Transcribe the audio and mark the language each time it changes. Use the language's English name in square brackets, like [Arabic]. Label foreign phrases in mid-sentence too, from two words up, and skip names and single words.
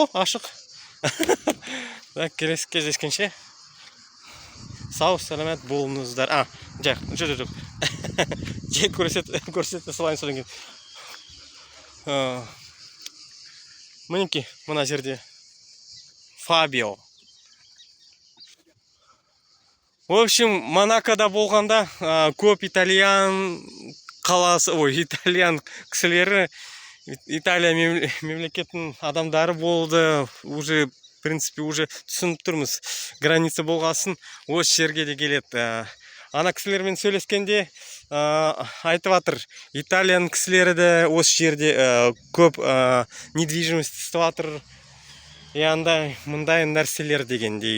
[Kazakh] О, ашық. Так, келесі кездескенше. Сау, саламат болыңыздар. Жоқ. Жек көрсетті салайын содан кейін. Мінеки, мына жерде Фабио. [Russian] В общем, [Kazakh] Монакода болғанда көп итальян кісілері, Италия мемлекетінің адамдары болды. [Russian] Уже, в принципе, [Kazakh] түсініп тұрмыз. Граница болғасын, осы жерге де келеді. Ана кісілермен сөйлескенде айтып жатыр. Италияның кісілері де осы жерде көп недвижимость істеп жатыр. Мындай нәрселер дегендей.